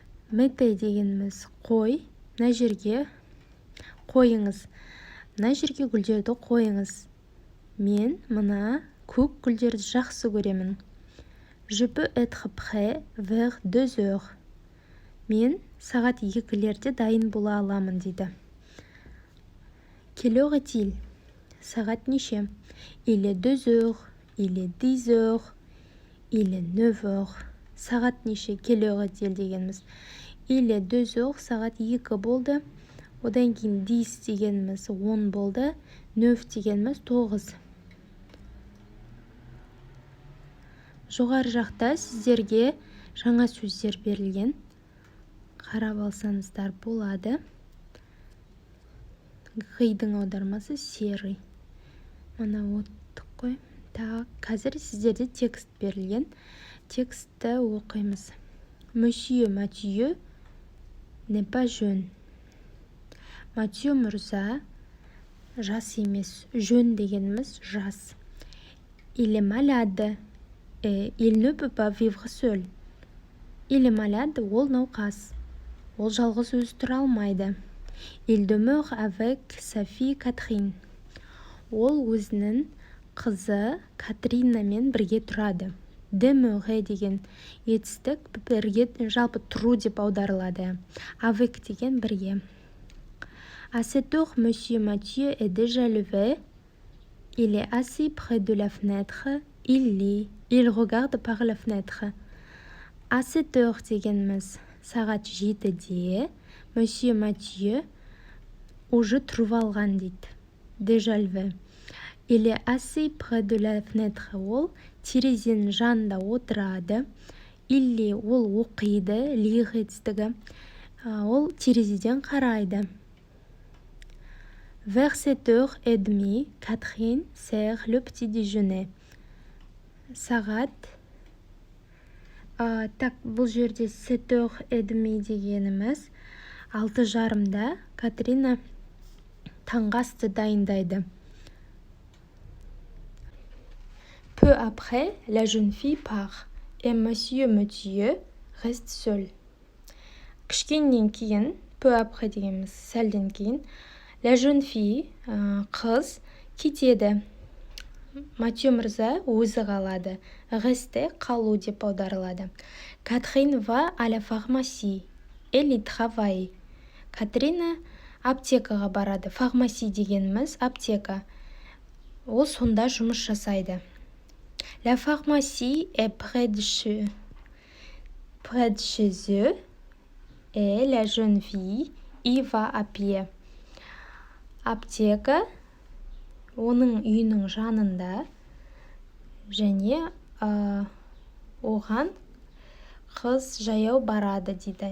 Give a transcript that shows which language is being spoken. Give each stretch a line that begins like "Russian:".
Kazakh: Mettez дегеніміз қой. Мына жерге қойыңыз. Мына жерге гүлдерді қойыңыз. Мен мына көк гүлдерді жақсы көремін.
French: Je peux être prêt vers 2 heures.
Kazakh: Мен сағат 2-лерде дайын бола аламын дейді.
French: Quelle heure est-il?
Kazakh: Сағат неше?
French: Il est 2 heures. Il est 10 heures. Il est 9 heures.
Kazakh: Сағат неше?
French: Quelle heure est-il
Kazakh: дегеніміз.
French: Il est 2 heures.
Kazakh: Сағат 2 болды. Одан кейін 10 дегеніміз 10 болды. 9 дегеніміз 9. Жоғары жақта сіздерге жаңа сөздер берілген. Қарап алсаңыздар болады. Ғидың аудармасы серый. Мына оттық қой. Қазір сіздерде текст берілген. Текстті оқимыз.
French: Monsieur Mathieu n'est pas jeune.
Kazakh: Матью мырза жас емес. Jeune дегеніміз жас.
French: Il est malade. Il ne peut pas vivre seul. Il est malade,
Kazakh: ол науқас. Ол жалғыз өзі тұра алмайды.
French: Il demeure avec sa fille Catherine.
Kazakh: Ол өзінің қызы Катринамен бірге тұрады. Demeurer деген етістік бірге жалпы тұру деп аударылады. Avec деген бірге.
French: À cette heure, monsieur Mathieu est déjà levé. Il est assis près de la fenêtre. Il lit. Il regarde par la fenêtre. À cette heure
Kazakh: дегеніміз сағат 7-де monsieur Mathieu уже тұрып алған дейді.
French: Déjà levé. Il est assis près de la fenêtre.
Kazakh: Ол терезенің жанында отырады.
French: Il lit.
Kazakh: Ол оқиды. Lire етістігі. Ол терезеден қарайды.
French: Vers 7h30, Catherine sert le petit déjeuner.
Kazakh: Сағат. Бұл жерде 7h30 дегеніміз 6:30-да Катрина таңғы асты дайындайды.
French: Peu après, la jeune fille part et monsieur Mathieu reste seul.
Kazakh: Кішкеннен кейін,
French: peu après
Kazakh: дегеніміз сәлден кейін,
French: la jeune fille,
Kazakh: қыз, кетеді. Матью мырза өзі қалады. Rester, қалу деп аударылады.
French: Catherine va à la pharmacie. Elle y travaille.
Kazakh: Катрина аптекаға барады. Пharmacie дегеніміз аптека. Ол сонда жұмыс жасайды.
French: La pharmacie est près de chez eux et la jeune fille y va à pied.
Kazakh: Аптека оның үйінің жанында және оған қыз жаяу барады дейді.